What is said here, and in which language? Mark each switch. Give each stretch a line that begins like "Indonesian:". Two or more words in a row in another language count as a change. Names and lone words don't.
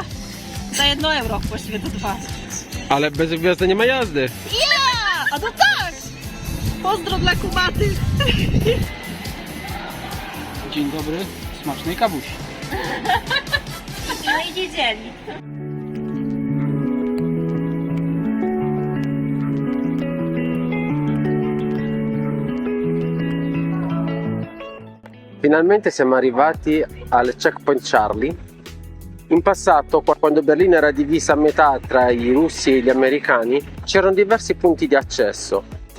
Polish: Za 1 euro, właściwie to 2. Ale bez gwiazdy nie ma jazdy. Ja! A to tak! Pozdro dla kumatych! Dzień dobry, smacznej kawusi. No i niedzieli.
Italian: Finalmente siamo arrivati al checkpoint Charlie. In passato, quando Berlino era divisa a metà tra i russi e gli americani, c'erano diversi punti di accesso.